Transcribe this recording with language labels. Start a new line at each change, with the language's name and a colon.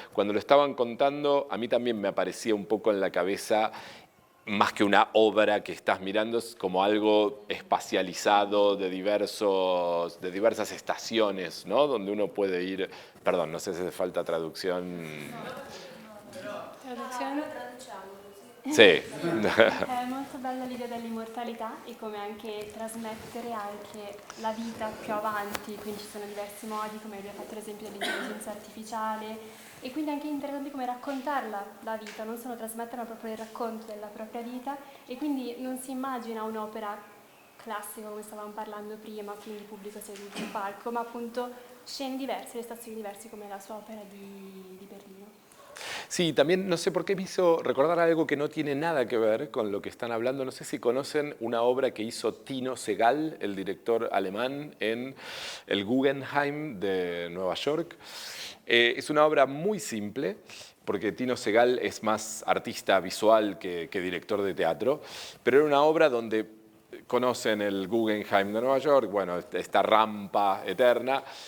Spanish: Cuando lo estaban contando, a mí también me aparecía un poco en la cabeza, más que una obra que estás mirando, es como algo espacializado de diversas estaciones, ¿no? Donde uno puede ir. Perdón, no sé si hace falta traducción.
Italian: Traduzione? Sì. È molto bella l'idea dell'immortalità e come anche trasmettere anche la vita più avanti, quindi ci sono diversi modi, come abbiamo fatto l'esempio dell'intelligenza artificiale, e quindi anche interessante come raccontarla la vita, non solo trasmettere ma proprio il racconto della propria vita, e quindi non si immagina un'opera classica come stavamo parlando prima, quindi pubblico seduto in palco, ma appunto scene diverse, le stazioni diverse come la sua opera di Berlino.
Spanish: Sí, también no sé por qué me hizo recordar algo que no tiene nada que ver con lo que están hablando. No sé si conocen una obra que hizo Tino Segal, el director alemán, en el Guggenheim de Nueva York. Es una obra muy simple, porque Tino Segal es más artista visual que director de teatro, pero era una obra donde conocen el Guggenheim de Nueva York, bueno, esta rampa eterna.